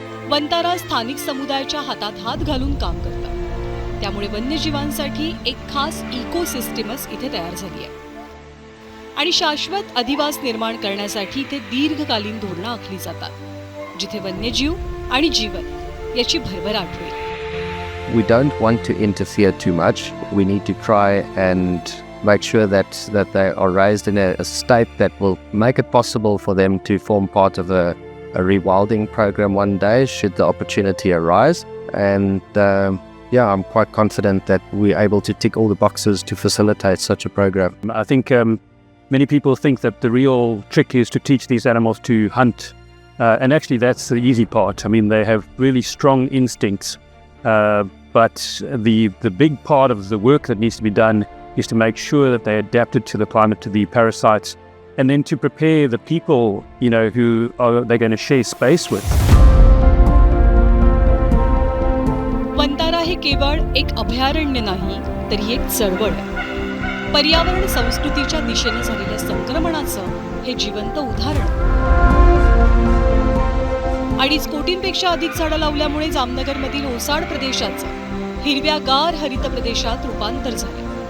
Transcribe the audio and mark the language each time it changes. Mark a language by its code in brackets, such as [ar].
[mr] वंतारा स्थानिक समुदायाच्या हातात हात घालून काम करतात. त्यामुळे वन्यजीवांसाठी एक खास इकोसिस्टीमच इथे तयार झाली आहे. आणि शाश्वत अधिवास निर्माण करण्यासाठी इथे दीर्घकालीन धोरणं आखली जातात, जिथे वन्यजीव आणि जीवन याची भरभराट होईल. [en] We don't want to interfere too much. We need to try and make sure that they are raised in a state that will make it possible for them to form part of a rewilding program one day should the opportunity arise. And I'm quite confident that we're able to tick all the boxes to facilitate such a program. I think many people think that the real trick is to teach these animals to hunt. And actually that's the easy part. I mean, they have really strong instincts. But the big part of the work that needs to be done is to make sure that they're adapted to the climate, to the parasites, and then to prepare the people, who are they're going to share space with. [mr] Vantara हे केवळ एक अभयारण्य नाही, तर ही एक चळवळ आहे. पर्यावरण संस्कृतीच्या दिशेने झालेल्या संक्रमणाचं हे जिवंत उदाहरण. 2.5 कोटींपेक्षा अधिक झाडं लावल्यामुळे जामनगरमधील ओसाड प्रदेशाचं हिरव्यागार हरित प्रदेशात रूपांतर झाले.